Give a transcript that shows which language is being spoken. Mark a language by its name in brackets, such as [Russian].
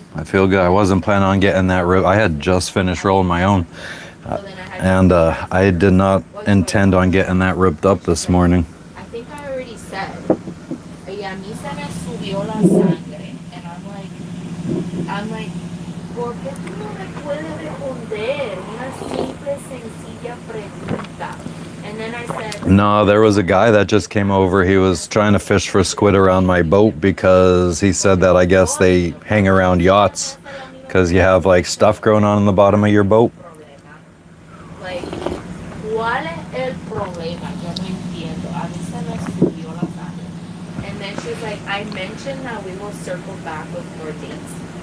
[English] I feel good. I wasn't planning on getting that rip. I had just finished rolling my own. And I did not intend on getting that ripped up this morning. I think I already said, [Spanish] y a mí se me subió la sangre. [English] And I'm like, [Spanish] ¿por qué tú no me puedes responder una simple, sencilla pregunta? [English] And then I said, No, there was a guy that just came over. He was trying to fish for squid around my boat because he said that I guess they hang around yachts because you have like stuff growing on in the bottom of your boat. [Spanish] like, ¿cuál es el problema? Yo no entiendo. A mí se me subió la sangre. [English] And then she was like, I mentioned that we will circle back with more dates.